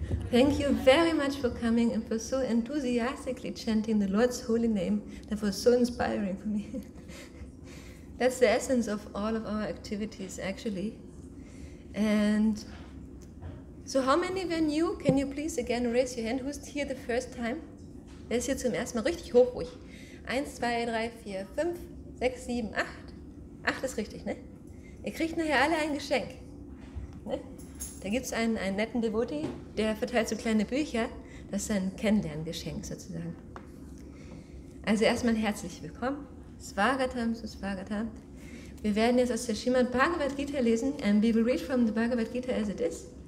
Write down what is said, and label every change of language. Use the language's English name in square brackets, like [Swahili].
[English] Thank you very much for coming and for so enthusiastically chanting the Lord's holy name. That was so inspiring for me. That's the essence of all of our activities, actually. And so how many were new? Can you please again raise your hand? Who's here the first time? [German] Wer ist hier zum ersten Mal? Richtig hoch ruhig. 1, 2, 3, 4, 5, 6, 7, 8. 8 ist richtig, ne? Ihr kriegt nachher alle ein Geschenk. Ne? Da gibt es einen netten Devotee, der verteilt so kleine Bücher. Das ist ein Kennenlerngeschenk sozusagen. Also erstmal herzlich willkommen. [Sanskrit] Swagatam, Suswagatam. [German] Wir werden jetzt aus der Bhagavad Gita lesen. [English] And we will read from the Bhagavad Gita as it is.